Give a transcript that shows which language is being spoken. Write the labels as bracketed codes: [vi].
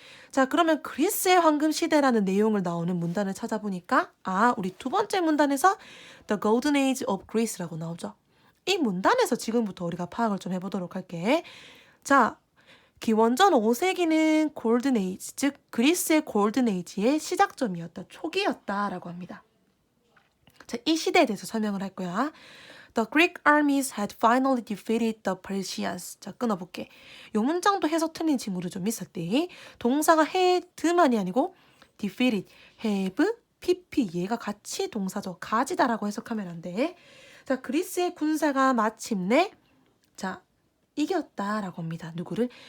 [ko] 자, 그러면 그리스의 황금 시대라는 내용을 나오는 문단을 찾아보니까 우리 두 번째 문단에서 The Golden Age of Greece라고 나오죠. 이 문단에서 지금부터 우리가 파악을 좀 해보도록 할게. 자, 기원전 5세기는 골든 에이지, 즉 그리스의 골든 에이지의 시작점이었다, 초기였다라고 합니다. 자, 이 시대에 대해서 설명을 할 거야. [en] The Greek armies had finally defeated the Persians. [ko] 자, 끊어볼게. 이 문장도 해석 틀린 친구들 좀 있었대. 동사가 had만이 아니고 defeated, have, pp 얘가 같이 동사죠. 가지다라고 해석하면 안 돼. 자, 그리스의 군사가 마침내 자 이겼다라고 합니다. 누구를?